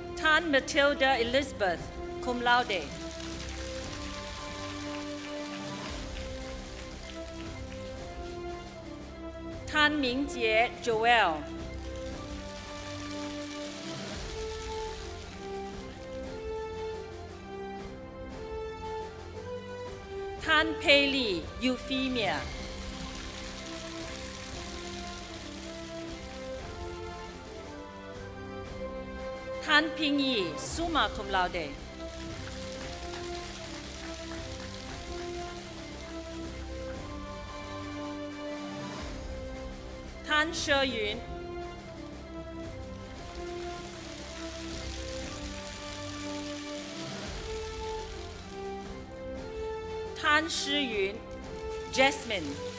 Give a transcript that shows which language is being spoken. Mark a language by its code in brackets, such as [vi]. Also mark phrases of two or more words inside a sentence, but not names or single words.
[la] Tan Matilda Elizabeth, cum laude. Tan Mingjie Joel. Tan Pei Euphemia. Tan Ping Yi, summa cum laude. Tan She Yun. Tan Shi Yun, Jasmine.